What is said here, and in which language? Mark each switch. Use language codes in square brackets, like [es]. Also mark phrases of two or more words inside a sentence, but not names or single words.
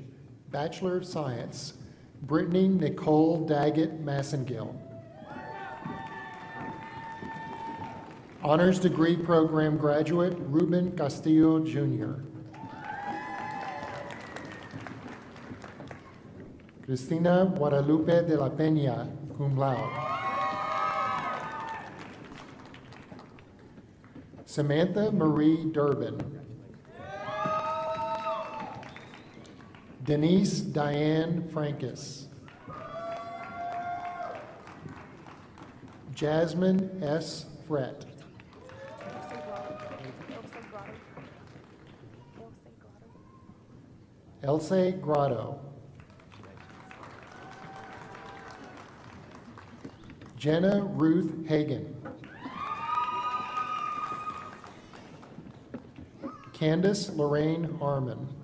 [en] Bachelor of Science, Brittany Nicole Daggett Massengill. Honors Degree Program graduate, Ruben Castillo, Jr. Cristina Guadalupe de la Peña, [la] cum laude. [en] Samantha Marie Durbin. Denise Diane Frankus. Jasmine S. Frett. Else Grotto. Jenna Ruth Hagan. Candace Lorraine Harmon.